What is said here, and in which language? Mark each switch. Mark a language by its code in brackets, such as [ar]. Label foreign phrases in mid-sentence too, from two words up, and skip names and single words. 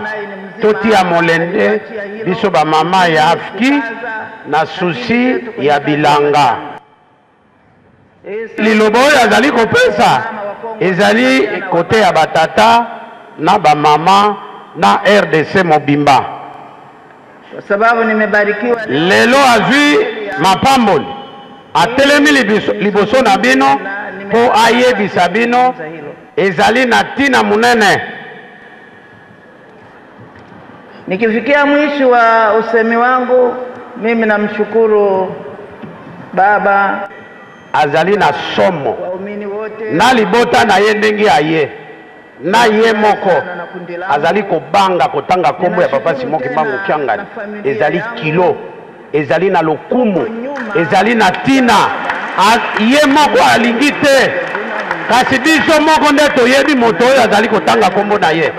[ln] Totia molende biso ba mama ya afiki na susi ya bilanga. Lilobo oyo azali kopesa ezali kote ya batata na ba mama na RDC mobimba. [sw] Sababu nimebarikiwa [ln] lelo azwi mapamboli atelemi liboso na bino po ayebisa bino ezali na tina munene. [sw] Nikifikia mwisho wa usemi wangu, mimi namshukuru Baba [ln] azali na somo na libota na ye ndenge aye na ye moko azali kobanga kotanga kombo ya Papa Simon Kimbangu Kyangani ezali kilo ezali na lokumu ezali na tina ye moko alingi te kasi biso moko nde toyebi moto oyo azali kotanga kombo na ye.